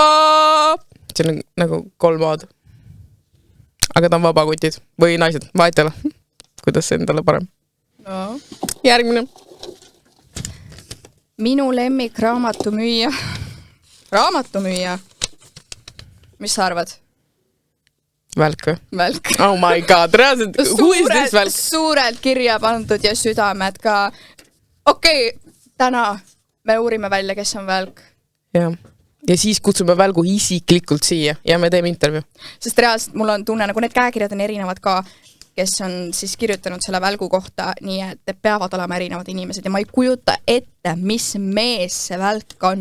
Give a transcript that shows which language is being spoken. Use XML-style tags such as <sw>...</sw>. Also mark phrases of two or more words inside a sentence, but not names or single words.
<et>See on nagu 3 A-d. Aga ta on vabakutid. Või naised, vaetele. Kuidas see endale parem? No. Järgmine. Minu lemmik raamatumüüja. Raamatumüüja. Mis sa arvad? Välk või? Välk.</et> <en>Oh my god, reaalselt. Who is this Välk?</en> <et>Suurelt kirja pandud ja südamed ka. Okei, täna me uurime välja, kes on Välk. Jah. Ja siis kutsume Välgu isiklikult siia ja me teeme intervju. Sest reaalselt mul on tunne, nagu need käekirjad on erinevad ka, kes on siis kirjutanud selle Välgu kohta, nii et peavad olema erinevad inimesed ja ma ei kujuta ette, mis mees see Välk on.</et>